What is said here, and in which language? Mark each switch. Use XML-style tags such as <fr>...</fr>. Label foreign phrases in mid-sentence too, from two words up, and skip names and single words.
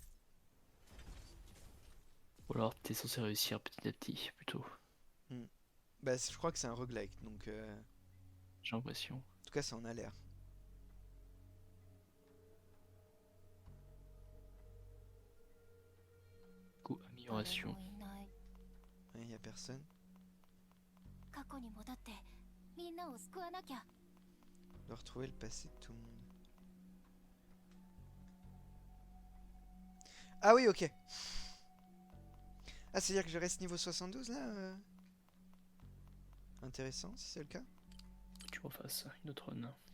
<fr>Ou alors t'es censé réussir petit à petit plutôt. Bah, je crois que c'est un roguelike, donc... J'ai l'impression. En tout cas, ça en a l'air. Du coup, amélioration.</fr> <ja>誰もいない</ja> <fr>Il y a personne.</fr> <ja>過去に戻ってみんなを救わなきゃ</ja> <fr>Je dois retrouver le passé de tout le monde. Ah oui, ok. Ah, c'est-à-dire que je reste niveau 72 là Intéressant, si c'est le cas. Tu refasses une autre run.</fr>